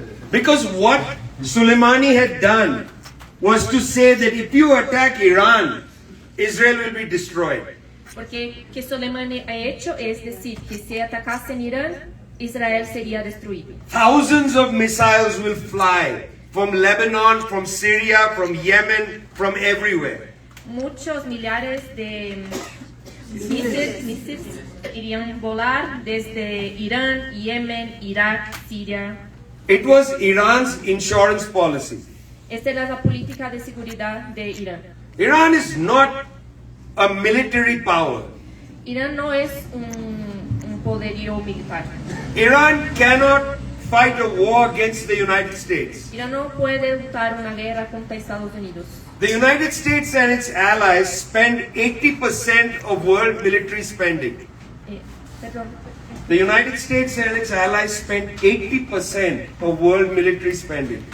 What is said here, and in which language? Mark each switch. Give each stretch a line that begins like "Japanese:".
English: Because what Soleimani had done was to say that if you attack Iran, Israel will be destroyed.
Spanish: Porque que Soleimani ha hecho es decir que si atacasen Irán, Israel sería destruido.
English: Thousands of missiles will fly from Lebanon, from Syria, from Yemen, from everywhere.
Spanish: Muchos millares de misiles irían volar desde Irán, Yemen, Irak, Siria.
English: It was Iran's insurance policy.
Spanish: Esta es la política de seguridad de Irán.
English: Iran is not a military power.
Spanish: Irán no es un poderío militar.
English: Iran cannot fight a war against the United States.
Spanish: Irán no puede luchar una guerra contra Estados Unidos.
English: The United States and its allies spend 80% of world military spending.
Spanish: Perdón.
English: The United States and its allies spent 80% of world military spending.